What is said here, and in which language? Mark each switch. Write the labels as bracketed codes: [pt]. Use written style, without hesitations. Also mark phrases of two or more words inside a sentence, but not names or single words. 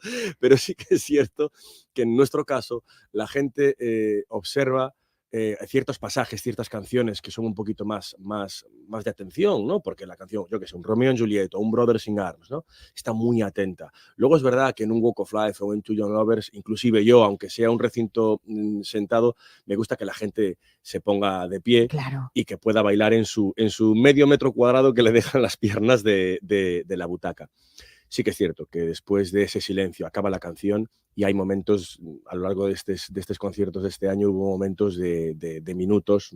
[es] Pero sí que es cierto que en nuestro caso la gente observa ciertos pasajes, ciertas canciones que son un poquito más de atención, ¿no? Porque la canción, yo que sé, un Romeo and Juliet o un Brothers in Arms, ¿no? Está muy atenta. Luego es verdad que en un Walk of Life o en Two Young Lovers, inclusive yo, aunque sea un recinto sentado, me gusta que la gente se ponga de pie y que pueda bailar en su medio metro cuadrado que le dejan las piernas de la butaca. Sí que es cierto que después de ese silencio acaba la canción y hay momentos, a lo largo de estos conciertos de este año, hubo momentos de minutos.